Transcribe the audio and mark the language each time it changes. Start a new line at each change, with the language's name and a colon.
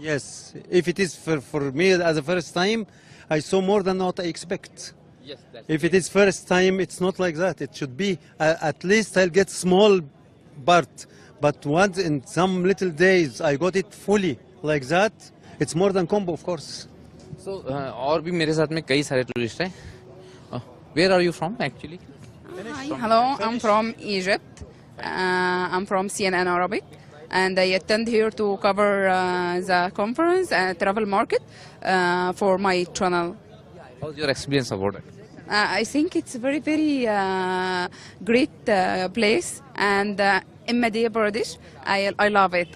English: Yes, if it is for me as a first time, I saw more than what I expect. Yes, that's If it is first time, it's not like that. It should be at least I'll get small part, but once in some little days I got it fully like that. It's more than combo, of course.
Hindi: So और भी मेरे साथ में कई सारे tourist हैं.
English: Where are you from actually? Hi, hello, I'm from Egypt. I'm from CNN Arabic, and I attend here to cover the conference and travel market for my channel. How's your experience about it? I think it's a very, very great place, and in Madhya Pradesh, I love it.